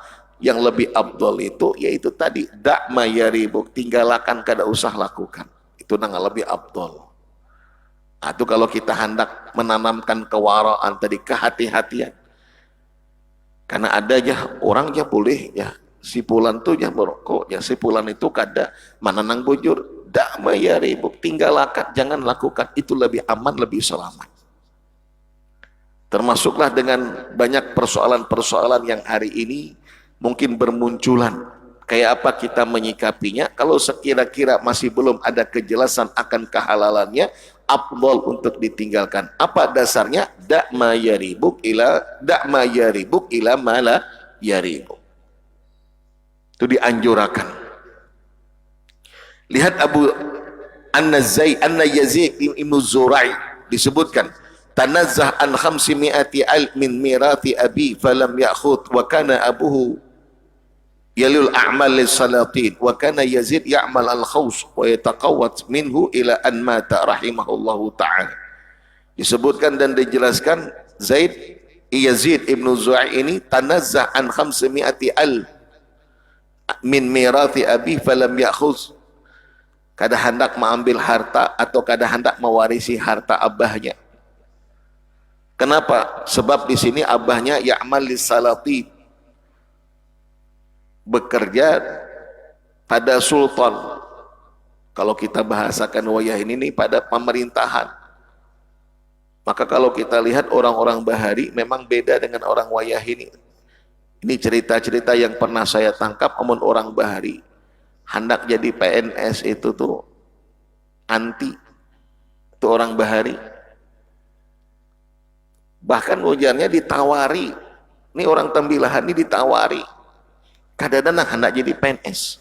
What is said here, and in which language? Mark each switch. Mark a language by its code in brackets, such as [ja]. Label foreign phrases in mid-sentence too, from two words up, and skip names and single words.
[id] Yang lebih abdul itu yaitu tadi [ar] دع ما يريبك, [id] tinggalkan, kada usah lakukan. Itu nang lebih abdul. Itu kalau kita hendak menanamkan kewaraan tadi, kehati-hatian. Karena ada aja orang ya boleh ya si pulan tuh ya merokok, ya si pulan itu kada menanang bujur. [ar] دع ما يريبك, [id] tinggalkan, jangan lakukan. Itu lebih aman, lebih selamat. Termasuklah dengan banyak persoalan-persoalan yang hari ini mungkin bermunculan. Kayak apa kita menyikapinya? Kalau sekira-kira masih belum ada kejelasan akan kehalalannya, afdal untuk ditinggalkan. Apa dasarnya? [ar] دع ما يريبك إلى ما لا يريبك. [id] Itu dianjurkan. Lihat Abu An-Yazid Ibn Zurai disebutkan, [ar] تنزه عن 500 من ميراث أبي فلم يأخذ وكان أبوه يلي الأعمال للسلاطين وكان يزيد يعمل الخوص ويتقوت منه إلى أن مات رحمه الله تعالى. [id] Disebutkan dan dijelaskan Yazid Ibn Zu'ai ini [ar] تنزه عن 500 من ميراث أبي فلم يأخذ, [id] kada hendak mengambil harta atau kada hendak mewarisi harta abahnya. Kenapa? Sebab di sini abahnya [ar] يعمل للسلاطين, [id] bekerja pada sultan. Kalau kita bahasakan wayah ini pada pemerintahan. Maka kalau kita lihat orang-orang bahari memang beda dengan orang wayah ini. Ini cerita-cerita yang pernah saya tangkap. Amun orang bahari hendak jadi PNS itu tuh anti. Itu orang bahari. Bahkan ujarnya ditawari. Ini orang tembilahan ini ditawari. Kadang-kadang hendak jadi PNS.